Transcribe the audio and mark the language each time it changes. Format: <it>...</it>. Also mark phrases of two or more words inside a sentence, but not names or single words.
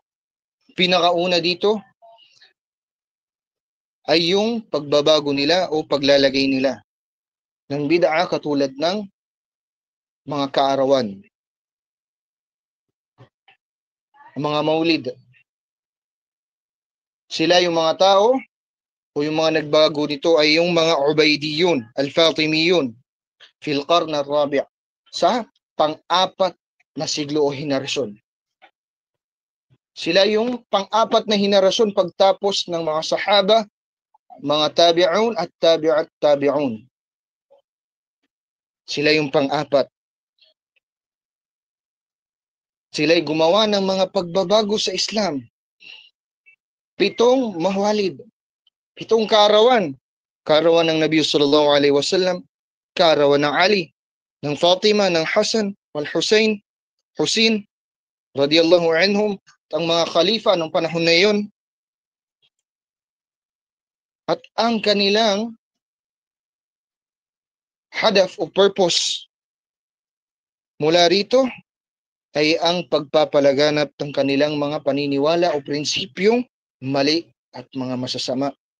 <tl>Pinakauna dito ay yung pagbabago nila o paglalagay nila ng bid'a katulad ng mga kaarawan, mga maulid. Sila yung mga tao o yung mga nagbago nito ay yung mga Ubaydiyun, Al-Fatimiyun,</tl> <ar>في القرن الرابع'</ar> <tl>sa pang-apat na siglo o henerasyon. Sila yung pang-apat na henerasyon pagtapos ng mga sahaba, mga tabi'un at</tl> <ar>تابعي التابعين.</ar> <tl>Sila yung pang-apat. Sila'y gumawa ng mga pagbabago sa Islam. 7 mawalid, 7 kaarawan. Kaarawan ng Nabi</tl> <ar>صلى الله عليه وسلم,</ar> <tl>kaarawan ng Ali, ng Fatima, ng Hasan, wal Hussein,</tl> <ar>رضي الله عنهم,</ar> <tl>ang mga khalifa ng panahon na iyon. At ang kanilang hadaf o purpose mula rito ay ang pagpapalaganap ng kanilang mga paniniwala o prinsipyong mali at mga masasama.</tl>